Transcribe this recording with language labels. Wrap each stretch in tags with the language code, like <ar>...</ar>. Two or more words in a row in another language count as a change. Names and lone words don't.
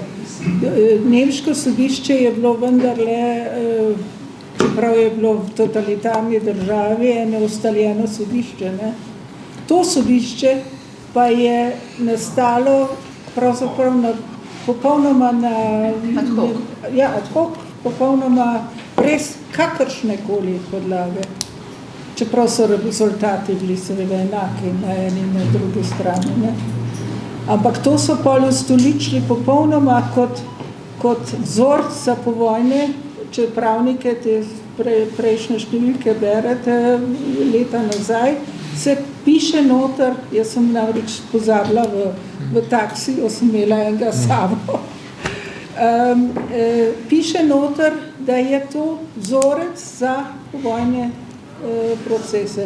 <sl>Nemško sodišče je bilo vendarle, čeprav je bilo v totalitarni državi, eno ustaljeno sodišče. Ne? To sodišče pa je nastalo pravzaprav na popolnoma</sl> <la>Ad hoc. Ja, ad hoc,</la> <sl>popolnoma brez kakršne koli podlage. Čeprav so rezultati bili seveda enaki na eni in na drugi strani. Ne? Ampak to so pol ustoličili popolnoma kot vzorc za povojne, če pravnike te prejšnje številke berete leta nazaj, se piše noter, jaz sem namreč pozabila v taksiju, sem imela enega sabo, piše noter, da je to vzorec za povojne procese.</sl>